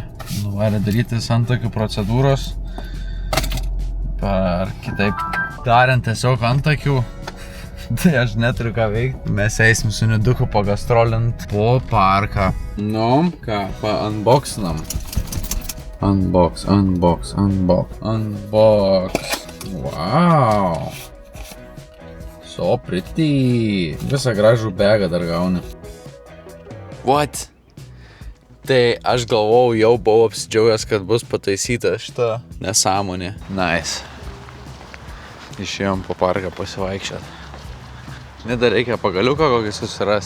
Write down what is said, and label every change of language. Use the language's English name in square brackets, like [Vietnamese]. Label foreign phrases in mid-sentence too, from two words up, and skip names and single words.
[Lithuanian] Nuvarė darytis antakių procedūros. Ar kitaip tariant, tiesiog antakių. Tai aš neturiu ką veikti. Mes eisim su Niduku pagastrolint po parką. Nu, ką, unboxinam. Unbox. Wow. [English] So pretty. [Lithuanian] Visą gražų begą dar gauni. What? Tai aš galvojau, jau buvau apsidžiaugęs, kad bus pataisyta šita nesąmonė. Nice. Išėjom po parką pasivaikščiot. Nida reikia pagaliuką kokį susirast.